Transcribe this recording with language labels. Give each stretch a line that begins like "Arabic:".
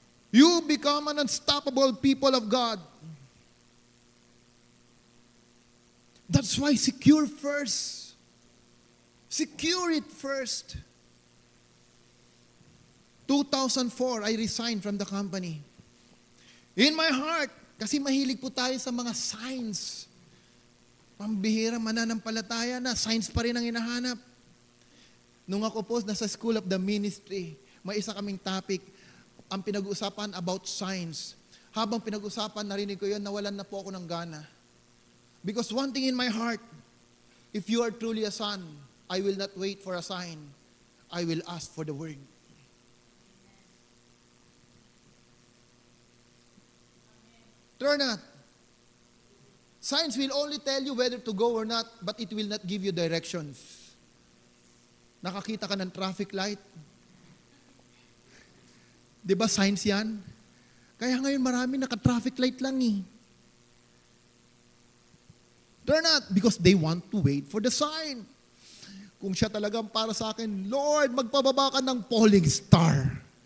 English: You become an unstoppable people of God. That's why secure first. Secure it first. 2004, I resigned from the company. In my heart,
Filipino: kasi mahilig po tayo sa mga signs. Pambihira, mananampalataya na, signs pa rin ang hinahanap. Nung ako po nasa School of the Ministry, may isa kaming topic, ang pinag-uusapan about signs. Habang pinag-uusapan, narinig ko yun, nawalan na po ako ng gana.
English: Because one thing in my heart, if you are truly a son, I will not wait for a sign. I will ask for the word. Turn not. Signs will only tell you whether to go or not, but it will not give you directions.
Filipino: Nakakita ka ng traffic light? Di ba signs yan? Kaya ngayon marami naka-traffic light lang eh.
English: They're not, because they want to wait for the sign.
Filipino: Kung siya talagang para sa akin, Lord, magpababa ka ng falling star.